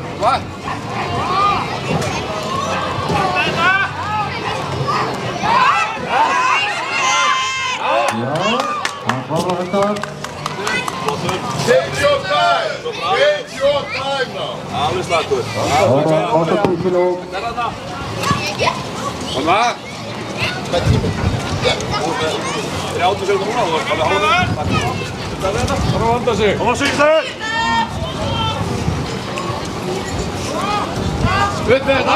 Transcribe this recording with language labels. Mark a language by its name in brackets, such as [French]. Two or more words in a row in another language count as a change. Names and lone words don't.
[Icelandic] Já, hann klárar þetta. [English] Take your time. Take your time now. [Icelandic] Alveg slagur. Það var 80 kg. Koma! 30 sekúndur núna, þú var alveg hálfur. Það er að vanda sig. Koma sig þau! Upp með þetta!